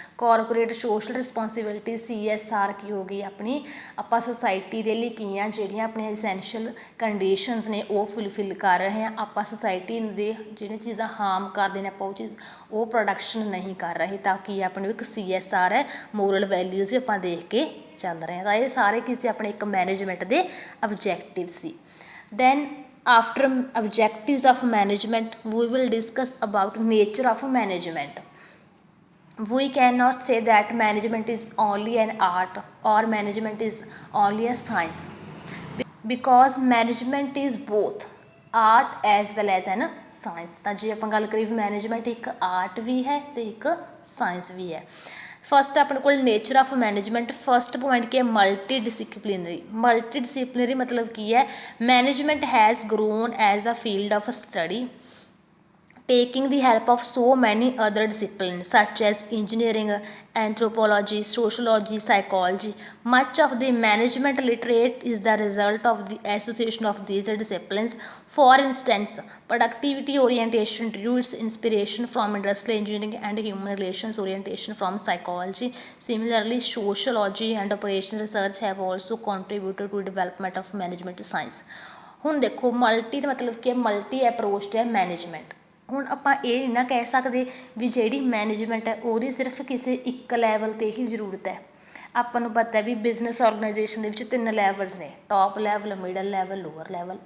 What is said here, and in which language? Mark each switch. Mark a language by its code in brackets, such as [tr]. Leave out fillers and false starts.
[pa] Corporate social responsibility CSR ਕੀ ਹੋ ਗਈ ਆਪਣੀ, ਆਪਾਂ ਸੁਸਾਇਟੀ ਦੇ ਲਈ ਕੀ ਆ, ਜਿਹੜੀਆਂ ਆਪਣੀਆਂ ਐਸੈਂਸ਼ੀਅਲ ਕੰਡੀਸ਼ਨਸ ਨੇ ਉਹ ਫੁੱਲਫਿਲ ਕਰ ਰਹੇ ਹਾਂ। ਆਪਾਂ ਸੁਸਾਇਟੀ ਦੇ ਜਿਹੜੀਆਂ ਚੀਜ਼ਾਂ ਹਾਰਮ ਕਰਦੇ ਨੇ ਆਪਾਂ ਉਹ ਪ੍ਰੋਡਕਸ਼ਨ ਨਹੀਂ ਕਰ ਰਹੇ, ਤਾਂ ਕਿ ਆਪਣੇ ਇੱਕ CSR ਹੈ, ਮੋਰਲ ਵੈਲਿਊਜ਼ ਵੀ ਆਪਾਂ ਦੇਖ ਕੇ ਚੱਲ ਰਹੇ ਹਾਂ। ਤਾਂ ਇਹ ਸਾਰੇ ਕਿਸੇ ਆਪਣੇ ਇੱਕ ਮੈਨੇਜਮੈਂਟ ਦੇ objective ਸੀ। [en] Then after objectives of management we will discuss about nature of management. We cannot say that management is only an art or management is only a science, because management is both art as well as an science। [pa] ਤਾਂ ਜੇ ਆਪਾਂ ਗੱਲ ਕਰੀਏ management ਇੱਕ art ਵੀ ਹੈ ਤੇ ਇੱਕ science ਵੀ ਹੈ। ਫਸਟ ਆਪਣੇ ਕੋਲ nature of management, first point ਕੀ ਹੈ, [en] Multidisciplinary ਮਤਲਬ ਕੀ ਹੈ, management has grown as a field of study taking the help of so many other disciplines such as engineering, anthropology, sociology, psychology. Much of the management literature is the result of the association of these disciplines. For instance, productivity orientation drew its inspiration from industrial engineering and human relations orientation from psychology. Similarly, sociology and operational research have also contributed to development of management science। [pa] ਹੁਣ ਦੇਖੋ multi ਦਾ ਮਤਲਬ ਕੀ ਹੈ, multi approach ਹੈ management. ਹੁਣ ਆਪਾਂ ਇਹ ਨਹੀਂ ਨਾ ਕਹਿ ਸਕਦੇ ਵੀ ਜਿਹੜੀ ਮੈਨੇਜਮੈਂਟ ਹੈ ਉਹਦੀ ਸਿਰਫ ਕਿਸੇ ਇੱਕ ਲੈਵਲ 'ਤੇ ਹੀ ਜ਼ਰੂਰਤ ਹੈ। ਆਪਾਂ ਨੂੰ ਪਤਾ ਵੀ ਬਿਜ਼ਨਸ ਔਰਗਨਾਈਜੇਸ਼ਨ ਦੇ ਵਿੱਚ 3 ਲੈਵਲਸ ਨੇ, top level, middle level, lower level.